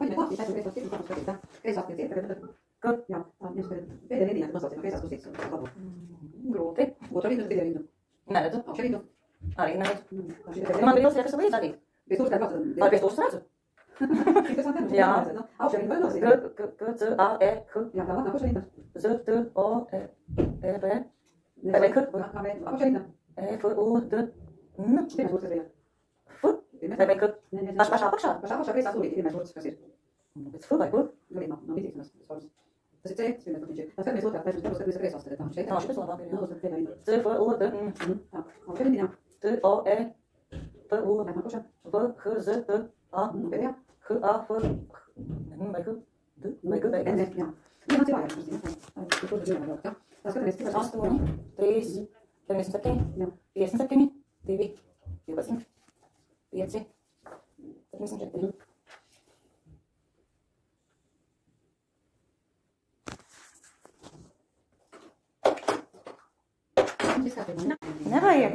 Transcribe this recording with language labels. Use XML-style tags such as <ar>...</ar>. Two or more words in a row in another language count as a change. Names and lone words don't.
<lv>Grūti. Neredzu. Arī neredzu. Man bija jāsaka, kas līdz arī. Arī pie stūras redzu. Jā. K-C-A-E-K. Z-T-O-E-B. E-B-K. E-F-U-D. F. E-B-K. Pašā apakšā? Pēc F vai kur? Tas ir C, tas ir tas pirmais otrā, tas ir kreisās, tā šeit. Tā, šeit labāk ir, jā. C-F-U-D. T-O-E. P-U. V-H-Z-T-A. H-A-F. Vai H? D? Vai G? Vai G? Jā. Jā, man cilvēki. Tas 8, 3, 97, 57, 2, 12, 5, 74. Nevajag.</lv>